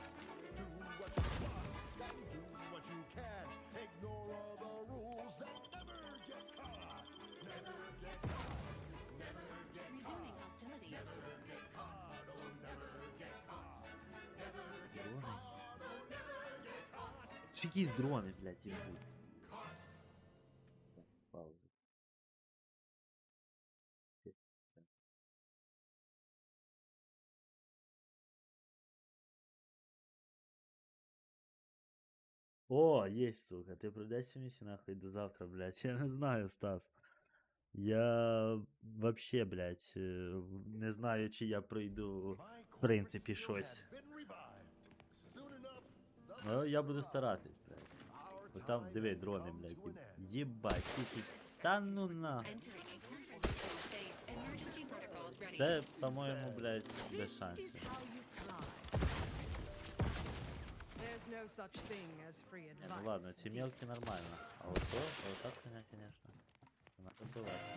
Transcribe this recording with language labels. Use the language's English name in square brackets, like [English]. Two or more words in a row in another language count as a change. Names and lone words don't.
[English] Do what you must and do what you can. Ignore all the rules and never get caught. Never get caught. Never get Resuming hostilities. Never get caught. Oh, never get caught. Never get caught. Oh, never get caught. [Ukrainian] Це ж якісь дрони, блядь, ідуть. Пауза. [Russian] О, есть, сука, ты продайся миссию нахуй до завтра, блядь. Я не знаю, Стас. Я вообще, [Ukrainian] блядь, не знаю, чи я пройду, в принципі, щось. Ну, я буду старатись, блядь. Бо там, диви, дрони, блядь. Єбать, тисяч. Та ну на. [English] Entering a confrontation state. Emergency protocols ready. [Ukrainian] Це, по-моєму, блядь, без [English] This is [Ukrainian] шансів. [English] how you fly. There's no such thing as free [Russian] Не, [English] advice. [Russian] ну ладно, ці мелкі нормально. А вот то, вот так, конечно, надо было.